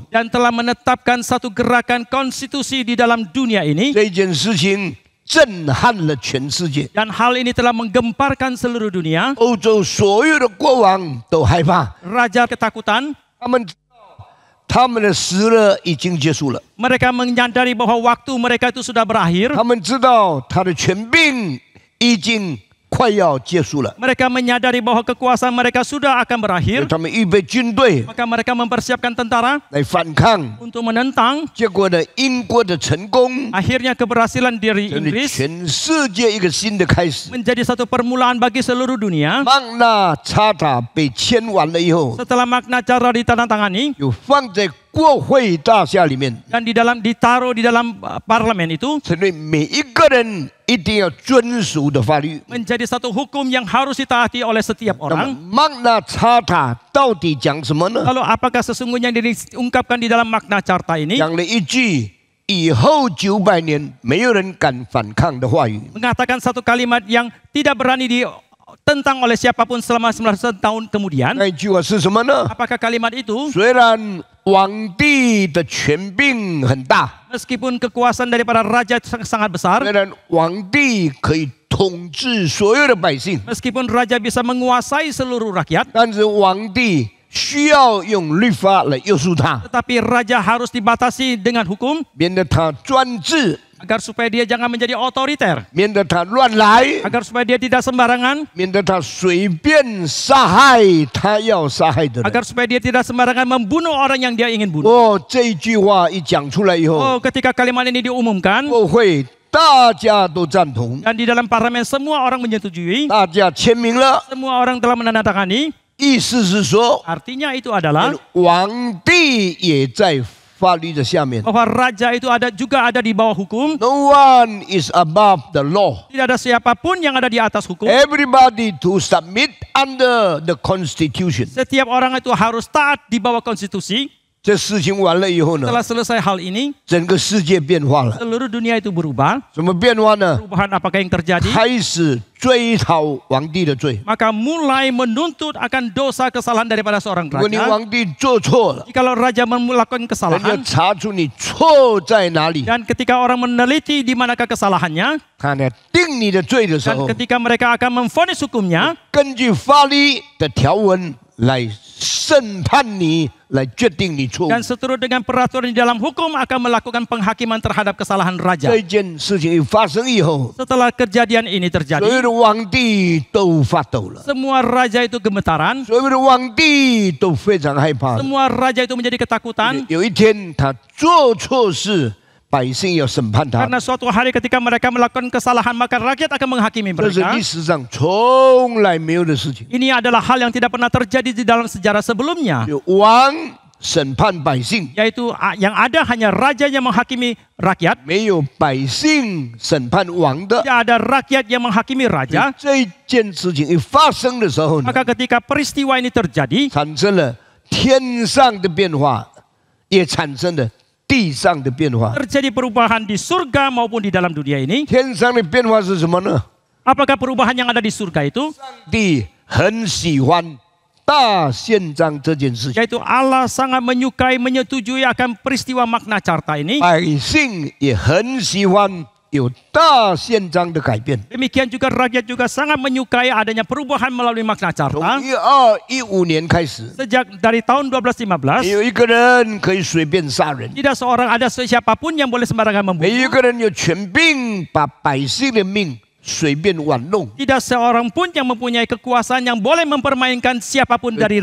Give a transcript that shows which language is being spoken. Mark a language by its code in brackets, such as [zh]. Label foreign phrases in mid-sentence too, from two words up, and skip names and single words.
[id] dan telah menetapkan satu gerakan konstitusi di dalam dunia ini. [zh] 这件事情震撼了全世界， [id] Dan hal ini telah menggemparkan seluruh dunia. [zh] 欧洲所有的国王都害怕， [id] Raja ketakutan, [zh] 他们知道他们的时日已经结束了， [id] mereka menyadari bahwa waktu mereka itu sudah berakhir. [zh] 他们知道他的权柄已经快要结束了， [id] Mereka menyadari bahwa kekuasaan mereka sudah akan [zh] 所以 [id] berakhir. [zh] 他们预备军队 [id] Maka mereka mempersiapkan tentara [zh] 来反抗。 [id] untuk menentang. [zh] 结果呢，英国的成功， [id] Akhirnya keberhasilan dari [zh] 真的 [id] Inggris [zh] 全世界一个新的开始。 [id] menjadi satu permulaan bagi seluruh dunia. [zh] 曼纳插塔被签完了以后， [id] Setelah Magna Carta ditandatangani [zh] 就放在国会大厦里面， [id] dan ditaruh di dalam parlemen itu [zh] 成为每一个人一定要遵守的法律。 [id] menjadi satu hukum yang harus ditaati oleh setiap [zh] 那么 [id] orang. [zh] 曼纳插塔到底讲什么呢？ [id] Lalu apakah sesungguhnya yang diungkapkan di dalam Magna Carta ini? [zh] 讲了一句以后900年没有人敢反抗的话语。 [id] Mengatakan satu kalimat yang tidak berani ditentang oleh siapapun selama 900 tahun kemudian. [zh] 那一句话是什么呢？ [id] Apakah kalimat itu? [zh] 虽然皇帝的权柄很大， [id] Meskipun kekuasaan daripada raja sangat besar, [zh] 虽然皇帝可以统治所有的百姓， [id] meskipun raja bisa menguasai seluruh rakyat, [zh] 但是皇帝需要用律法来约束他， [id] tetapi raja harus dibatasi dengan hukum [zh] 免得他专制， [id] agar supaya dia jangan menjadi otoriter, [zh] 免得他乱来， [id] agar supaya dia tidak sembarangan, [zh] 免得他随便杀害他要杀害的人。 [id] agar supaya dia tidak sembarangan membunuh orang yang dia ingin bunuh. [zh] 哦，这一句话一讲出来以后， [id] Oh, ketika kalimat ini diumumkan [zh] 国会大家都赞同， [id] dan di dalam parlemen semua orang menyetujui, [zh] 大家签名了， [id] semua orang telah menandatangani, [zh] 意思是说， [id] artinya itu adalah [zh] 皇帝也在法律的下面。 [id] bahwa raja itu juga ada di bawah hukum. [en] No one is above the law. [id] Tidak ada siapapun yang ada di atas hukum. [en] Everybody to submit under the constitution. [id] Setiap orang itu harus taat di bawah konstitusi. [zh] 这事情完了以后呢， [id] Setelah selesai hal ini, [zh] 整个世界变化了。 [id] seluruh dunia itu berubah. [zh] 什么变化呢？ [id] Perubahan apakah yang terjadi? [zh] 开始追讨皇帝的罪。 [id] Maka mulai menuntut akan dosa kesalahan daripada seorang [zh] 如果你 [id] raja. [zh] 皇帝做错了， [id] Jikalau raja melakukan [zh] 人家 [id] kesalahan [zh] 查出你错在哪里， [id] dan ketika orang meneliti di manakah kesalahannya [zh] 他呢定你的罪的时 [id] dan [zh] 候， [id] ketika mereka akan memvonis hukumnya, [zh] 根据法律的条文来审判你，来决定你错误。 [id] dan seturut dengan peraturan di dalam hukum akan melakukan penghakiman terhadap kesalahan raja. [zh] 这件事情一发生以后， [id] Setelah kejadian ini [zh] 所有 [id] terjadi, [zh] 的皇帝都发抖了， [id] semua raja itu gemetaran, [zh] 所有的皇帝都非常害怕。 [id] semua raja itu menjadi ketakutan [zh] 有一天他做错事，百姓要审判他， [id] karena suatu hari ketika mereka melakukan kesalahan maka rakyat akan menghakimi [zh] 这是 [id] mereka. [zh] 历史上从来没有的事情。 [id] Ini adalah hal yang tidak pernah terjadi di dalam sejarah sebelumnya, [zh] 有王审判百姓， [id] yaitu yang ada hanya raja yang menghakimi rakyat, [zh] 没有百姓审判王的。 [id] tidak ada rakyat yang menghakimi raja. [zh] 这件事情一发生的时候呢， [id] Maka ketika peristiwa ini terjadi, [zh] 产生了天上的变化，也产生了地上的变化。 [id] terjadi perubahan di surga maupun di dalam dunia ini. [zh] 天上的变化是什么呢？ [id] Apakah perubahan yang ada di surga itu? [zh] 上帝很喜欢大宪章这件事情， [id] Yaitu Allah sangat menyukai, menyetujui akan peristiwa Magna Carta ini. [zh] 百姓也很喜欢有大宪章的改变。 [id] Demikian juga rakyat juga sangat menyukai adanya perubahan melalui Magna [zh] 从 [id] Carta. [zh] 1215年开始， [id] Sejak dari tahun 1215, [zh] 没有一个人可以随便杀人， [id] tidak seorang ada siapapun yang boleh sembarangan [zh] 没有一 [id] membunuh. [zh] 个人有权柄把百姓的命随便玩弄。 [id] Tidak seorang pun yang mempunyai kekuasaan yang boleh mempermainkan siapapun dari